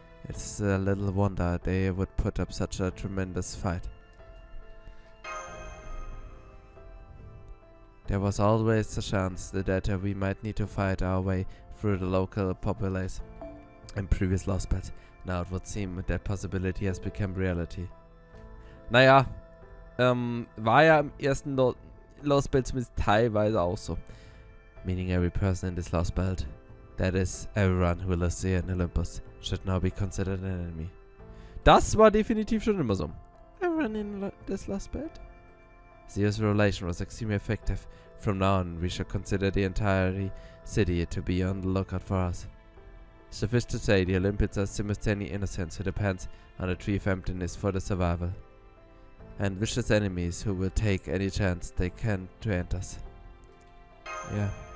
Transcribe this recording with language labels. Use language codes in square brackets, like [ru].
[en] It's a little wonder they would put up such a tremendous fight. There was always a chance that we might need to fight our way through the local populace in previous Lostbelts. Now it would seem that possibility has become reality. [de] Naja, war ja im ersten Lostbelt zumindest teilweise auch so. [en] Meaning every person in this Lostbelt, that is, everyone who lives here in Olympus, should now be considered an enemy. [de] Das war definitiv schon immer so. [en] Everyone in this Lostbelt? Zeus' relation was extremely effective. From now on, we should consider the entire city to be on the lookout for us. Suffice to say, the Olympians are simultaneously innocents who depends on the tree of emptiness for their survival, and vicious enemies who will take any chance they can to end us. Yeah.